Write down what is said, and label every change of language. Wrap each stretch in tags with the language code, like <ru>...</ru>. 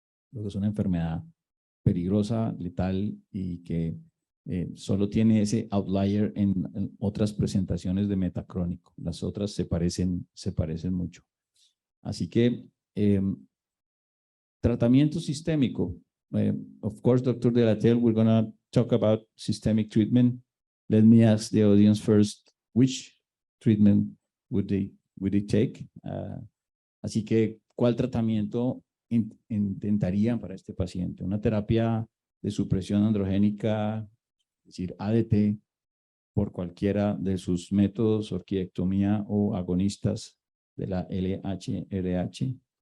<es>Luego es una enfermedad peligrosa, letal y que solo tiene ese outlier en otras presentaciones de metacrónico. Las otras se parecen mucho. Así que tratamiento sistémico.</es> <en>Of course, Dr. Delatel, we're going to talk about systemic treatment. Let me ask the audience first, which treatment would they take?</en> <es>Así que, ¿cuál tratamiento intentarían para este paciente? Una terapia de supresión androgénica, es decir, ADT, por cualquiera de sus métodos, orquiectomía o agonistas de la LH-RH.</es>